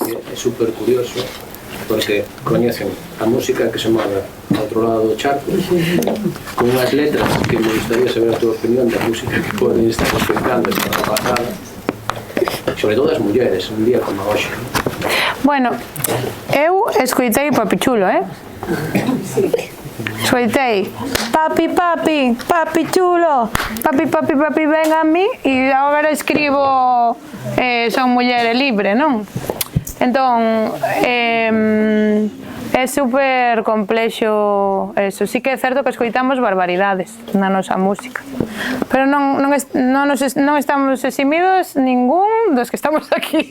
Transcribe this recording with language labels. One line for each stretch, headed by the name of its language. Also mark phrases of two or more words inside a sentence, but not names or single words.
Galician: É super curioso, porque coñecen a música que se move ao outro lado do charco, con unhas letras que me gustaría saber a tua opinión da música que poden estar escoitando esta rapazada, sobre todo as mulleres, un día como hoxe. Bueno, eu escoitei Papi Chulo, escoitei
Spanish: papi, papi, papi chulo, papi, papi, papi, ven a mí,
Galician: e agora escribo son muller libre, non? Entón, é super complexo eso. Sí que é certo que escoitamos barbaridades na nosa música, pero non estamos eximidos ningún dos que estamos aquí.